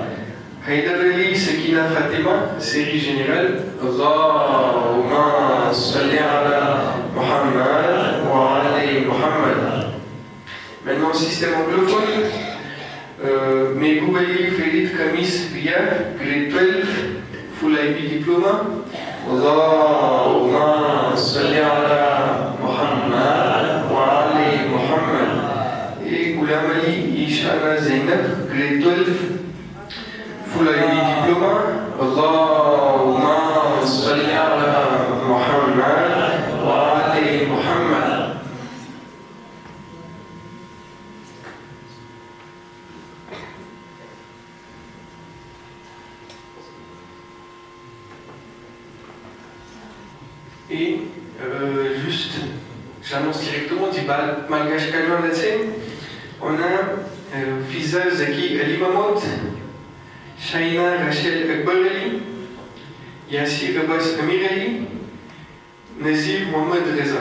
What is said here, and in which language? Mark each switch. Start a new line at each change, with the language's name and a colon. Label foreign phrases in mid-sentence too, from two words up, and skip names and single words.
French: Haydar Ali Sakina Fatima, série générale.
Arabic: اللهم صل على محمد وعلى آل محمد.
French: Maintenant, système anglophone. Megoubayi Ferit Kamis Ria,
English: grade 12, full IB diploma.
Arabic: اللهم صل على محمد وعلى آل محمد.
French: Et Ghulam Ali Ishana Zainab,
English: grade 12, full IB diploma.
Arabic: اللهم صل على محمد وعلى آل محمد.
French: Et juste, j'annonce directement, dit malgache Kalman Latsen, on a Fiza Zaki Ali Mahmoud, Shaina Rachel Akbar Ali, Yassir Abbas Amir Ali, Nazir Mohamed Reza.